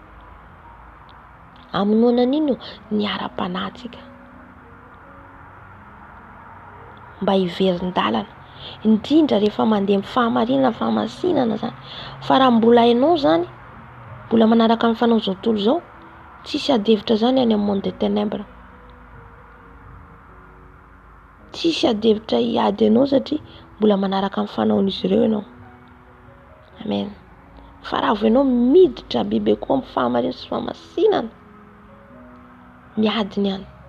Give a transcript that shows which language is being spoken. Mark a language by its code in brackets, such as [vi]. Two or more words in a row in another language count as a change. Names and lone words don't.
[mg] Amonoana an'io ny ara-panahintsika. Mba hiverin-dalana, indrindra rehefa mandeha amin'ny fahamarinana, fahamasinana zany. Fa raha mbola hainao zany, mbola manaraka amin'ny fanao zao tontolo zao, tsisy ady hevitra zany any amin'ny [fr] monde des ténèbres. [mg] Tsisy ady hevitra hiady anao satria mbola manaraka amin'ny fanaon'izy ireo ianao. Amen. Fa raha avy ianao miditra bebe koa amin'ny fahamarinana sy fahamasinana, miady niany.